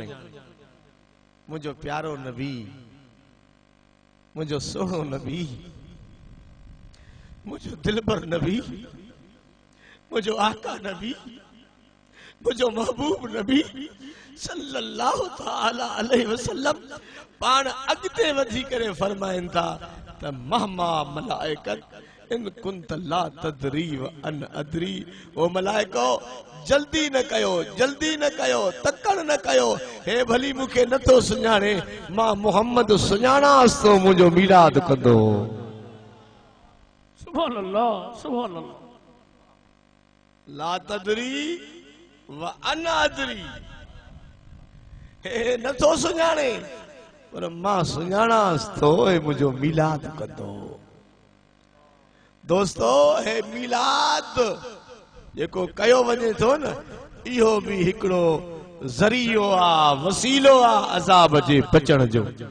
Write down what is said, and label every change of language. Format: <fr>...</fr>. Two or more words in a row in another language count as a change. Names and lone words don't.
<sd>मुंहिंजो प्यारो नबी, मुंहिंजो सुहिणो नबी, मुंहिंजो दिलबर नबी, मुंहिंजो आका नबी, मुंहिंजो महबूब नबी</sd> <ar>صلى الله تعالى عليه وسلم</ar> <sd>पाण अॻिते वधी करे फरमाइनि था त</sd> <ar>مهما ملائكة إن كنت لا تدري و أن أدري.</ar> <sd>ओ मलाइको जल्दी न कयो, जल्दी न कयो, तकड़ न कयो। हे भली मूंखे नथो सुञाणे, मां मुहम्मद सुञाणांसि थो, मुंहिंजो मीलाद कंदो।</sd> <ar>سبحان الله سبحان الله. لا تدري و أن أدري,</ar> <sd>हे नथो सुञाणे पर मां सुञाणांसि थो, हे मुंहिंजो मीलाद कंदो। दोस्तो हे मीलाद जेको कयो वञे थो न, इहो बि हिकिड़ो ज़रियो आहे, वसीलो आहे अज़ाब जे बचण जो।</sd>